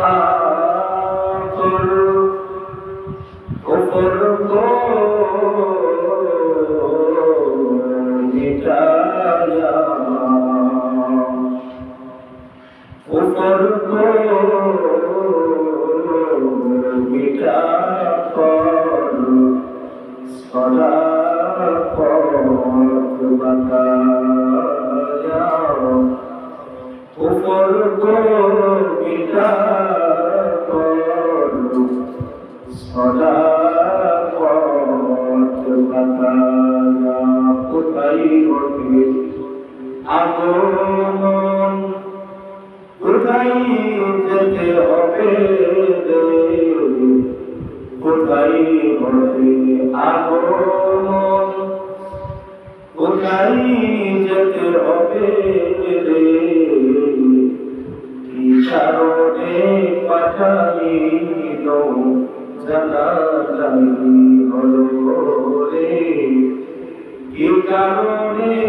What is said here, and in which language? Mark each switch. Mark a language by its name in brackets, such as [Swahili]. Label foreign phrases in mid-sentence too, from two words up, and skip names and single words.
[Urdu] آخر کفر کو مٹایا کفر کو مٹا کر صداقت بتایا کفر کو مٹا کر صداقت بتایا [Bangla] কোথায় হবে আগমন কোথায় যেতে হবে কোথায় হবে আগমন কোথায় যেতে হবে কি কারণে পাঠাইল জানাজানি হলো রে কি কারণে